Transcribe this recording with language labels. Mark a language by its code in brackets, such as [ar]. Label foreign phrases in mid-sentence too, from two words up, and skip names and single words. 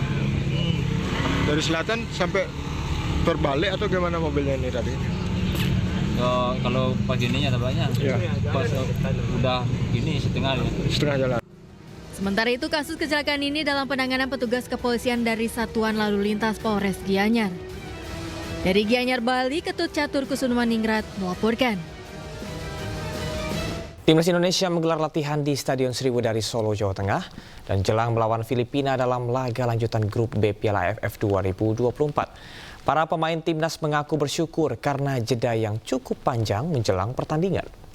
[id] Dari selatan sampai terbalik atau gimana mobilnya ini tadi? kalau pas ininya ada banyak, pas udah ini setengah Setengah jalan. Sementara itu kasus kecelakaan ini dalam penanganan petugas kepolisian dari Satuan Lalu Lintas Polres Gianyar. Dari Gianyar, Bali, Ketut Catur Kusumaningrat melaporkan. Timnas Indonesia menggelar latihan di Stadion Sriwedari Solo, Jawa Tengah dan jelang melawan Filipina dalam laga lanjutan Grup B Piala AFF 2024. Para pemain timnas mengaku bersyukur karena jeda yang cukup panjang menjelang pertandingan.